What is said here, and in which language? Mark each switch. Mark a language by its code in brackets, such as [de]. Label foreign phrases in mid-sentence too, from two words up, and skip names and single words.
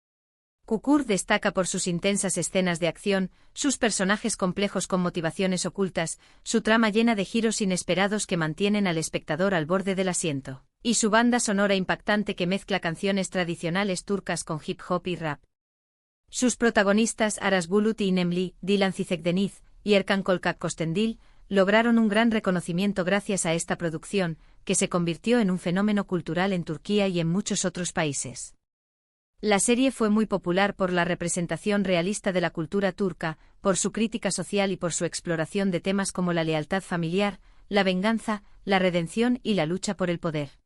[es] Kukur destaca por sus intensas escenas de acción, sus personajes complejos con motivaciones ocultas, su trama llena de giros inesperados que mantienen al espectador al borde del asiento, y su banda sonora impactante que mezcla canciones tradicionales turcas con hip hop y rap. Sus protagonistas Aras Bulut y Nemli, Dilan Cizekdeniz y Erkan Kolkak Kostendil, lograron un gran reconocimiento gracias a esta producción, que se convirtió en un fenómeno cultural en Turquía y en muchos otros países. La serie fue muy popular por la representación realista de la cultura turca, por su crítica social y por su exploración de temas como la lealtad familiar, la venganza, la redención y la lucha por el poder.